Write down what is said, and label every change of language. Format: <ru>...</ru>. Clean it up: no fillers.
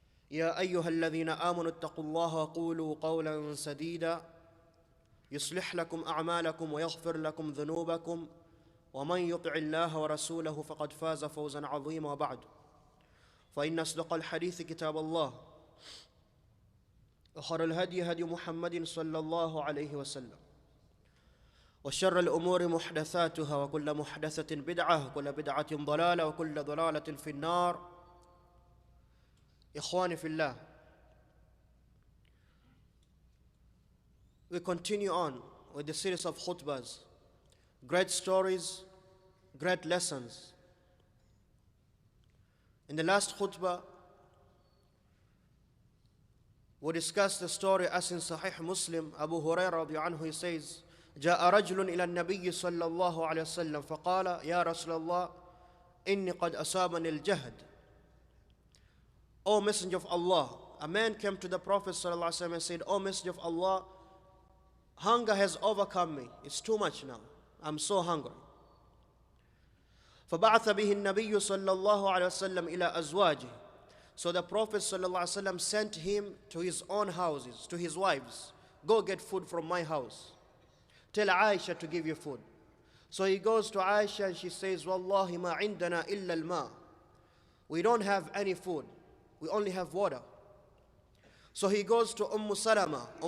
<ar>يا أيها الذين آمنوا اتقوا الله وقولوا قولا سديدا يصلح لكم أعمالكم ويغفر لكم ذنوبكم ومن يطع الله ورسوله فقد فاز فوزا عظيما وبعد فإن أصدق الحديث كتاب الله وخير الهدي هدي محمد صلى الله عليه وسلم وشر الأمور محدثاتها وكل محدثة بدعة وكل بدعة ضلالة وكل ضلالة في النار.</ar> <en>Ikhwani fillah, we continue on with the series of khutbahs, great stories, great lessons. In the last khutbah, we discussed the story as in Sahih Muslim.</en> <ar>Abu Huraira radiallahu anhu,</ar> <en>he says,</en> <ar>جاء رجل إلى النبي صلى الله عليه وسلم فقال يا رسول الله إني قد أصابني الجهد.</ar> <en>O Messenger of Allah, a man came to the Prophet ﷺ and said, O Messenger of Allah, hunger has overcome me. It's too much now. I'm so hungry.</en> <ar>فبعث به النبي صلى الله عليه وسلم إلى أزواجه.</ar> <en>So the Prophet ﷺ sent him to his own houses, to his wives. Go get food from my house. Tell Aisha to give you food. So he goes to Aisha and she says,</en> <ar>Wallahi ma indana illa al-ma.</ar> <en>We don't have any food. We only have water. So he goes to Salama.</en>